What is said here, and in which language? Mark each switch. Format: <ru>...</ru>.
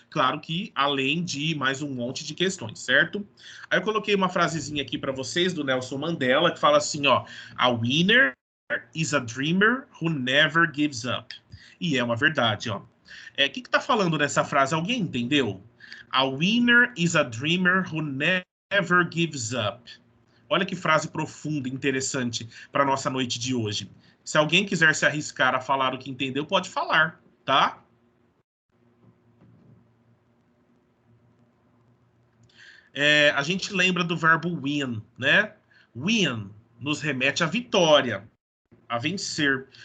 <pt>Claro que além de mais um monte de questões, certo? Aí eu coloquei uma frasezinha aqui para vocês do Nelson Mandela, que fala assim, ó:</pt> <en>a winner is a dreamer who never gives up.</en> <pt>E é uma verdade, ó. O que tá falando nessa frase? Alguém entendeu?</pt> <en>A winner is a dreamer who never gives up.</en> <pt>Olha que frase profunda e interessante para nossa noite de hoje. Se alguém quiser se arriscar a falar o que entendeu, pode falar, tá? A gente lembra do verbo win, né? Win nos remete à vitória, a vencer.</pt>